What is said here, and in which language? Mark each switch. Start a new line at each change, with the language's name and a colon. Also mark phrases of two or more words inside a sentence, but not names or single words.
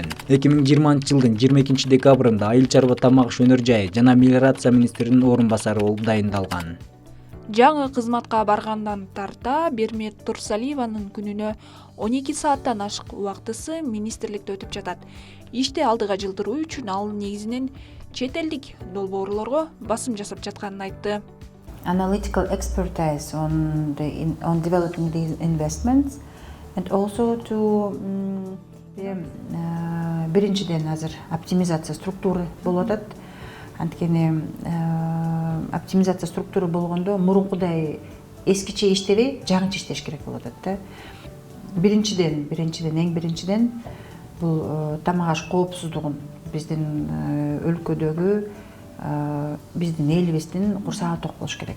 Kyrgyz: 2020 жылдын 22 декабрында Айыл чарба тамак иш өнөр жайы жана мелиорация министринин орун басары болуп дайындалган. Жаңы кызматка баргандан тарта Бермет Турсалиеванын күнүнө 12 сааттан ашык убактысы министрликте өтүп жатат. Ишти алдыга жылдыруу үчүн ал негизинен чет элдик долбоорлорго басым жасап жатканын айтты.
English: Analytical expertise on developing these investments and also to
Kyrgyz: биринчиден азыр оптимизация структуры болуп атат. Анткени оптимизация структура болгондо мурункудай эскиче иштебей жаңыча иштеш керек болуп атат да. Эң биринчиден бул тамак аш коопсуздугун биздин өлкөдөгү биздин элибиздин курсагы ток болуш керек.